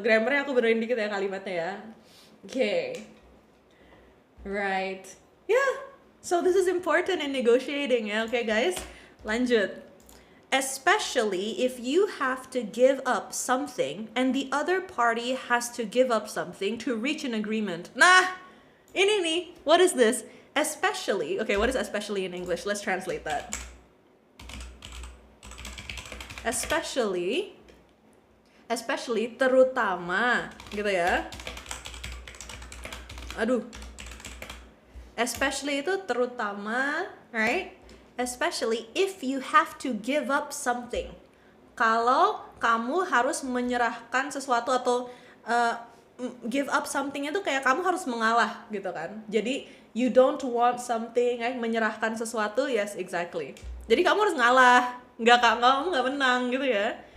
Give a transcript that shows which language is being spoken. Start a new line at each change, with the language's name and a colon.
Indonesian: Grammarnya aku benerin dikit ya kalimatnya ya.
English: Okay. Right. Yeah. So this is important in negotiating ya. Okay, guys. Lanjut. Especially if you have to give up something and the other party has to give up something to reach an agreement.
Indonesian: Nah, ini nih.
English: What is this? Especially. Okay, what is especially in English? Let's translate that.
Indonesian: Especially terutama gitu ya. Aduh. Especially itu terutama, right?
English: Especially if you have to give up something.
Indonesian: Kalau kamu harus menyerahkan sesuatu atau
English: give up something
Indonesian: itu kayak kamu harus mengalah gitu kan. Jadi
English: you don't want something,
Indonesian: menyerahkan sesuatu,
English: yes, exactly.
Indonesian: Jadi kamu harus ngalah, kamu nggak menang gitu ya.